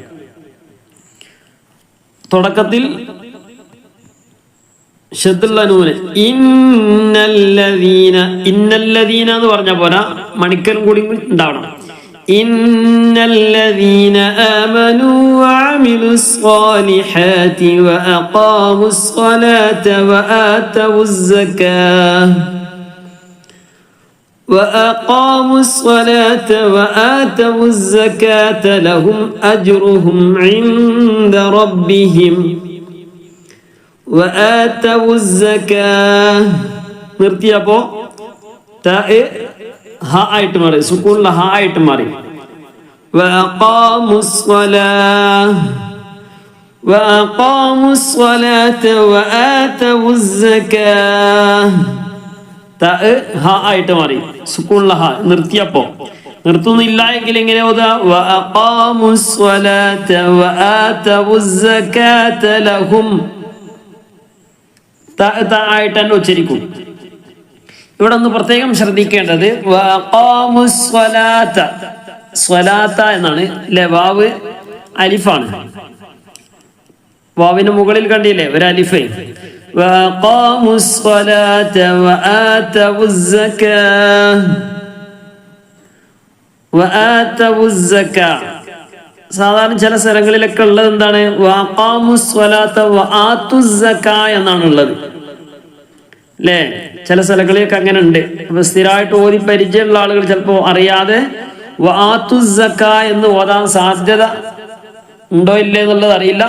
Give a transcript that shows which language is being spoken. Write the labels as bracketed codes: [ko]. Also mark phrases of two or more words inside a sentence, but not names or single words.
[ml] തുടക്കത്തിൽ ഷദ്ദുള്ള നൂന് ഇന്നല്ലദീന. ഇന്നല്ലദീന എന്ന് പറഞ്ഞ പോരാ, മണിക്കലും കൂടി ഉണ്ടാവണം. [ar] إن الذين آمنوا وعملوا الصالحات وأقاموا الصلاة وآتوا الزكاة وأقاموا الصلاة وآتوا الزكاة لهم أجرهم عند ربهم وآتوا الزكاة. [ml] നിർത്തിയപ്പോ ഹ ആയിട്ട് മാറി, സുക്കൂനുള്ള ഹ ആയിട്ട് മാറി. [ar] وأقاموا الصلاة وآتوا الزكاة. [ml] ഹ ആയിട്ട് മാറി, സുക്കൂനുള്ള ഹ. നിർത്തിയപ്പോ, നിർത്തുന്നില്ല എങ്കിൽ എങ്ങനെ ഓതാ? [ar] وأقاموا الصلاة وآتوا الزكاة لهم. [ml] ആയിട്ട് തന്നെ ഉച്ചരിക്കും. ഇവിടെ ഒന്ന് പ്രത്യേകം ശ്രദ്ധിക്കേണ്ടത് [ar] وأقاموا الصلاة. [ml] സ്വലാത്ത എന്നാണ് അല്ലെ, വാവ് അലിഫാണ്. വാവിന് മുകളിൽ കണ്ടില്ലേ ഒരു അലിഫ്. [ar] وأقاموا الصلاة وآتوا الزكاة. وآتوا الزكاة. [ml] സാധാരണ ചില സ്ഥലങ്ങളിലൊക്കെ ഉള്ളത് എന്താണ്? [ar] وأقاموا الصلاة وآتوا الزكاة [ml] എന്നാണ് ഉള്ളത് അല്ലേ? ചില സ്ഥലങ്ങളിലൊക്കെ അങ്ങനെ ഉണ്ട്. അപ്പൊ സ്ഥിരമായിട്ട് ഓതി പരിചയമുള്ള ആളുകൾ ചിലപ്പോൾ അറിയാതെ [ar] وآتوا الزكاة [ml] എന്ന് ഓതാൻ സാധ്യത ഉണ്ടോ ഇല്ലേ എന്നുള്ളത് അറിയില്ല.